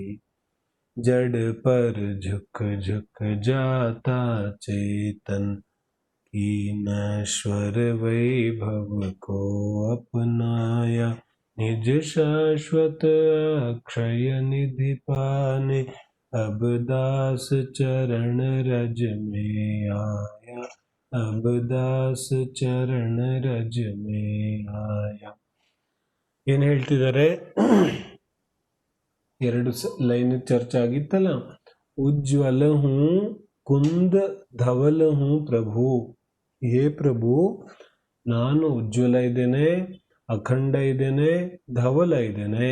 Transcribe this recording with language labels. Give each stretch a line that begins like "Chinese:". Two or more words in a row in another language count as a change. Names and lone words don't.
Hindi: जड़ पर झुक झुक जाता चेतन की नश्वर वैभव को अपनाया. निज शाश्वत अक्षय निधि पाने अब दास चरण रज में आया. अब दास चरण रज में आया.
Kannada: ಏನ್ ಹೇಳ್ತಿದ್ದಾರೆ? ಎರಡು ಲೈನ್ ಚರ್ಚೆ ಆಗಿತ್ತಲ್ಲ.
Hindi: उज्ज्वल हूँ कुंद धवल हूँ प्रभु.
Kannada: ಹೇ ಪ್ರಭು, ನಾನು ಉಜ್ವಲ ಇದ್ದೇನೆ, ಅಖಂಡ ಇದ್ದೇನೆ, ಧವಲ ಇದ್ದೇನೆ.